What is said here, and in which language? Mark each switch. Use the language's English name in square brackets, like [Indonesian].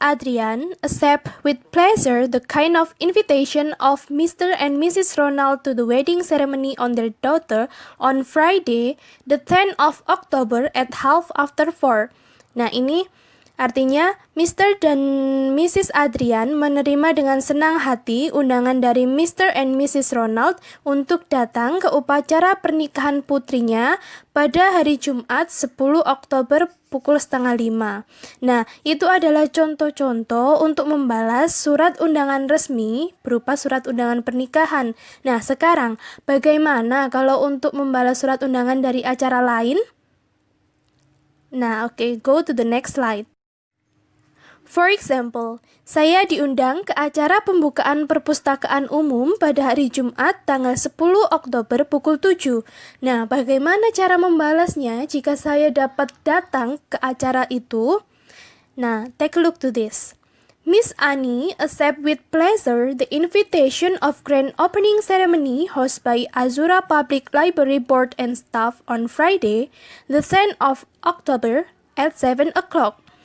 [English] Adrian accept with pleasure the kind of invitation of Mr. and Mrs. Ronald to the wedding ceremony on their daughter on Friday, the 10th of October at 4:30. [Indonesian] Nah, ini artinya, Mr. dan Mrs. Adrian menerima dengan senang hati undangan dari Mr. and Mrs. Ronald untuk datang ke upacara pernikahan putrinya pada hari Jumat 10 Oktober pukul 4:30. Nah, itu adalah contoh-contoh untuk membalas surat undangan resmi berupa surat undangan pernikahan. Nah, sekarang bagaimana kalau untuk membalas surat undangan dari acara lain? Nah, oke, go to the next slide. For example, saya diundang ke acara pembukaan perpustakaan umum pada hari Jumat tanggal 10 Oktober pukul 7. Nah, bagaimana cara membalasnya jika saya dapat datang ke acara itu? [English] Nah, take a look to this. Miss Ania accept with pleasure the invitation of grand opening ceremony hosted by Azura Public Library Board and staff on Friday, the 10th of October at 7 o'clock.